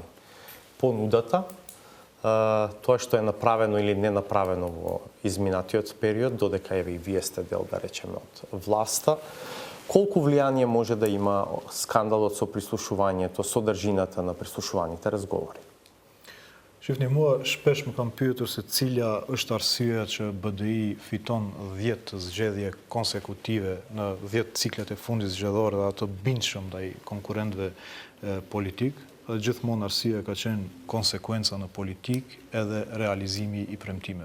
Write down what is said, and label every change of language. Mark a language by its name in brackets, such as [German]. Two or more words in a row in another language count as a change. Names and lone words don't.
[Macedonian] Понудата, тоа што е направено или не направено во изминатиот период, додека еве и вие сте дел, да речеме, од власта, колку влијание може да има скандалот со прислушувањето, содржината на прислушуваните разговори? [Albanian] Shifni, mua shpesh më kam pyetur se cila është arsyeja që BDI fiton 10 zgjedhje konsekutive në 10 ciklet e fundit zgjedhore dhe ato bindshëm ndaj konkurrentëve politik. Dhe gjithmonë arsyeja ka qenë konsekuenca në politik edhe realizimi i premtimeve.